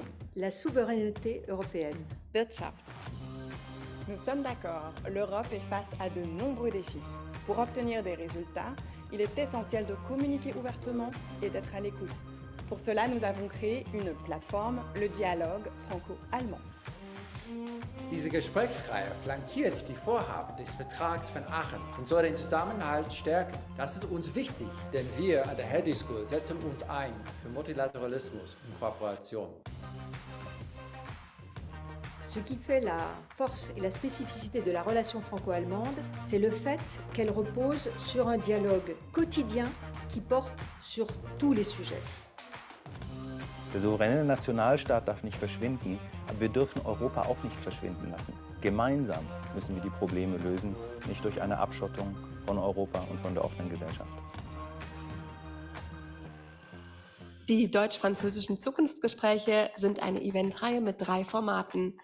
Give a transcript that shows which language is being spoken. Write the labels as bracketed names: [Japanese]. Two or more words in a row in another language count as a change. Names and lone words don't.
[French] la souveraineté européenne, [German] Wirtschaft. [French] Nous sommes d'accord, l'Europe est face à de nombreux défis. Pour obtenir des résultats, il est essentiel de communiquer ouvertement et d'être à l'écoute. Pour cela, nous avons créé une plateforme, le dialogue franco-allemand. [German] Diese Gesprächsreihe flankiert die Vorhaben des Vertrags von Aachen und soll den Zusammenhalt stärken. Das ist uns wichtig, denn wir an der Hertie School setzen uns ein für Multilateralismus und Kooperation. [French] Ce qui fait la force et la spécificité de la relation franco-allemande, c'est le fait qu'elle repose sur un dialogue quotidien qui porte sur tous les sujets. [German] Der souveräne Nationalstaat darf nicht verschwinden, aber wir dürfen Europa auch nicht verschwinden lassen. Gemeinsam müssen wir die Probleme lösen, nicht durch eine Abschottung von Europa und von der offenen Gesellschaft. Die deutsch-französischen Zukunftsgespräche sind eine Eventreihe mit 3 Formaten.